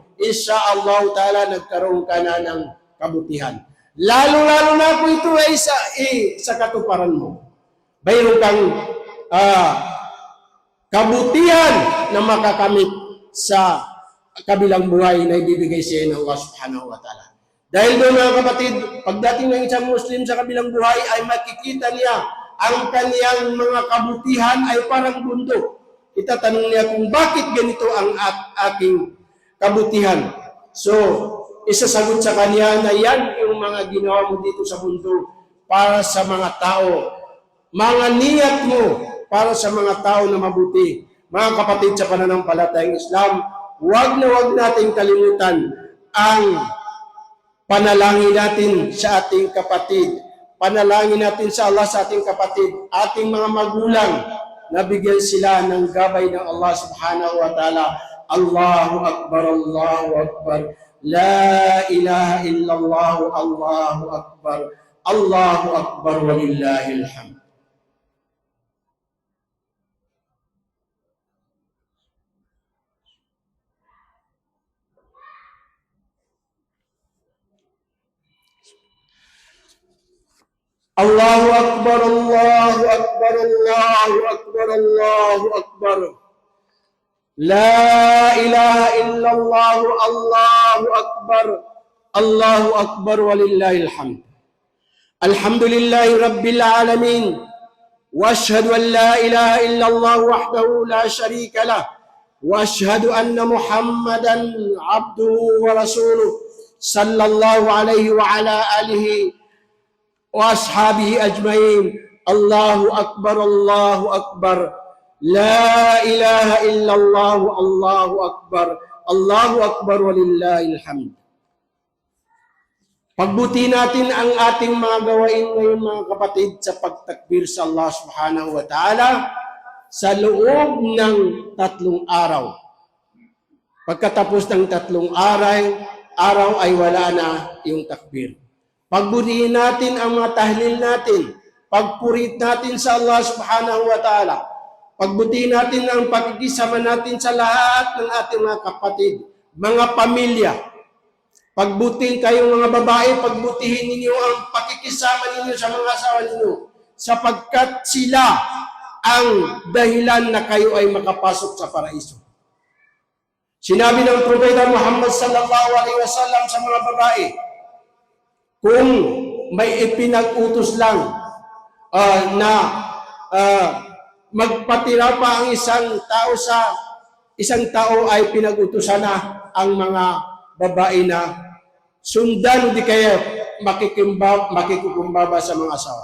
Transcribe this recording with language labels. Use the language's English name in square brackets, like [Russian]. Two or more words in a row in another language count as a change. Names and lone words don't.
[Arabic] إن شاء الله تعالى [Filipino] nagkaroon ka na ng kabutihan. Lalo-lalo na po ito ay sa katuparan mo. Mayroon kang kabutihan na makakamit sa kabilang buhay na ibibigay sa iyo ng [Arabic] الله سبحانه وتعالى. [Filipino] Dahil doon mga kapatid, pagdating ng isang Muslim sa kabilang buhay ay makikita niya ang kaniyang mga kabutihan ay parang bundok. Itatanong niya kung bakit ganito ang aking kabutihan. So, isasagot sa kanya na yan yung mga ginawa mo dito sa mundo para sa mga tao. Mga niyat mo para sa mga tao na mabuti. Mga kapatid sa pananampalatayang Islam, huwag nating kalimutan ang panalangin natin sa ating kapatid. Panalangin natin sa Allah sa ating kapatid, ating mga magulang, nabigyan sila ng gabay ng [Arabic] الله سبحانه وتعالى. الله أكبر، الله أكبر. لا إله إلا الله، الله أكبر. الله أكبر، ولله الحمد. الله أكبر، الله أكبر، الله أكبر، الله أكبر. لا إله إلا الله، الله أكبر. الله أكبر, ولله الحمد. الحمد لله رب العالمين. وأشهد أن لا إله إلا الله وحده لا شريك له. وأشهد أن محمدا عبده ورسوله. صلى الله عليه وعلى آله وأصحابه أجمعين. الله أكبر، الله أكبر. لا إله إلا الله، الله أكبر. الله أكبر، ولله الحمد. [Filipino] Pagbuti natin ang ating mga gawain ngayon mga kapatid sa pagtakbir sa [Arabic] الله سبحانه وتعالى [Filipino] sa loob ng 3 araw. Pagkatapos ng 3 araw ay wala na yung takbir. Pagbutihin natin ang mga tahlil natin. Pagpurit natin sa [Arabic] الله سبحانه وتعالى. [Filipino] Pagbutihin natin ang pakikisama natin sa lahat ng ating mga kapatid, mga pamilya. Pagbutihin kayong mga babae, pagbutihin ninyo ang pakikisama ninyo sa mga asawa ninyo. Sapagkat sila ang dahilan na kayo ay makapasok sa paraiso. Sinabi ng Propeta Muhammad [Arabic] صلى الله عليه وسلم [Filipino] sa mga babae, kung may ipinag-utos lang na magpatira pa ang isang tao ay pinag-utusan na ang mga babae na sundan di kaya makikukumbaba sa mga asawa.